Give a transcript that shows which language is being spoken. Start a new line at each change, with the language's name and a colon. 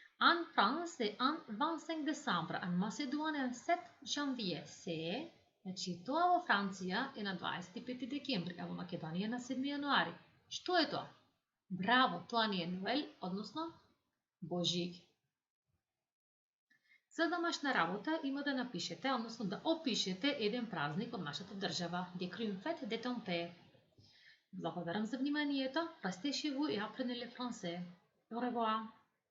French: En France е en 25 décembre, en Macédoine е 7 janvier.
Macedonian: Се, значи тоа во Франција е на 25 декември, а во Македонија на 7 јануари. Што е тоа? Браво, тоа ни е Ноел, односно Божјик. За домашна работа има да напишете, односно да опишете еден празник од нашата држава.
French: Décrire une fête de ton pays.
Macedonian: Благодарам за вниманието.
French: Restez chez vous et apprenez le français. Au revoir.